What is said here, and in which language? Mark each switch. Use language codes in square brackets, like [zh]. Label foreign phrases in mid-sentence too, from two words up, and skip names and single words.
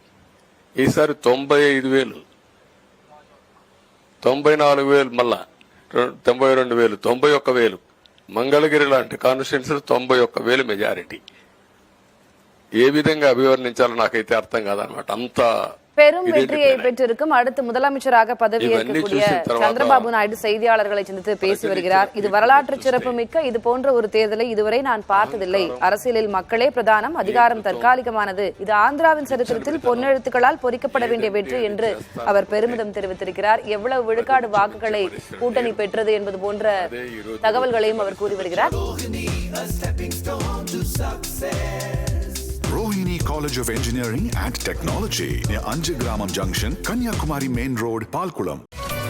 [te] ఈసారి 95,000, 94,000 మళ్ళా 92,000 91,000 మంగళగిరి లాంటి కాన్స్టిట్యున్సీలు 91,000 మెజారిటీ. ఏ విధంగా అభివర్ణించాలో నాకైతే అర్థం కాదనమాట. అంత [ta] பெரும் வெற்றியை பெற்றிருக்கும் அடுத்து முதலமைச்சராக பதவியேற்கக்கூடிய சந்திரபாபு நாயுடு செய்தியாளர்களை சந்தித்து பேசி வருகிறார். இது வரலாற்று சிறப்பு மிக்க இது போன்ற ஒரு தேர்தலை இதுவரை நான் பார்த்ததில்லை. அரசியலில் மக்களே பிரதானம், அதிகாரம் தற்காலிகமானது. இது ஆந்திராவின் சரித்திரத்தில் பொன்னெழுத்துக்களால் பொறிக்கப்பட வேண்டிய வெற்றி என்று அவர் பெருமிதம் தெரிவித்திருக்கிறார். எவ்வளவு விழுக்காடு வாக்குகளை கூட்டணி பெற்றது என்பது போன்ற தகவல்களையும் அவர் கூறி வருகிறார். [en] Rohini College of Engineering and Technology near Anjagramam Junction, Kanyakumari Main Road, Palkulam.